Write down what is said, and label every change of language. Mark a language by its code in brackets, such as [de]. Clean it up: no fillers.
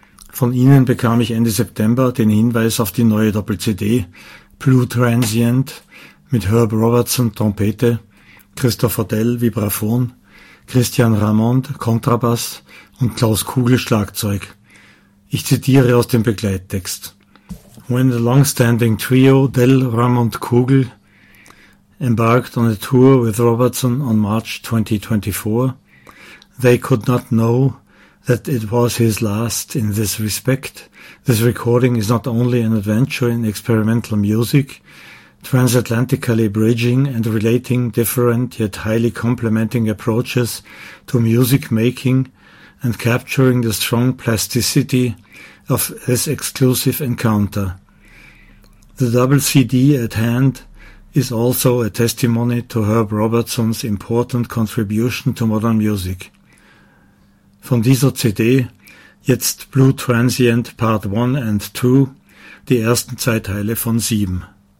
[de] Von ihnen bekam ich Ende September den Hinweis auf die neue Doppel-CD Blue Transient mit Herb Robertson Trompete, Christopher Dell Vibraphon, Christian Ramond Kontrabass und Klaus Kugel Schlagzeug. Ich zitiere aus dem Begleittext: [en] When the long-standing trio Dell Ramond Kugel embarked on a tour with Robertson on March 2024, they could not know that it was his last in this respect. This recording is not only an adventure in experimental music, transatlantically bridging and relating different yet highly complementing approaches to music making and capturing the strong plasticity of this exclusive encounter. The double CD at hand is also a testimony to Herb Robertson's important contribution to modern music. [de] Von dieser CD, jetzt Blue Transient Part 1 and 2, die ersten zwei Teile von 7.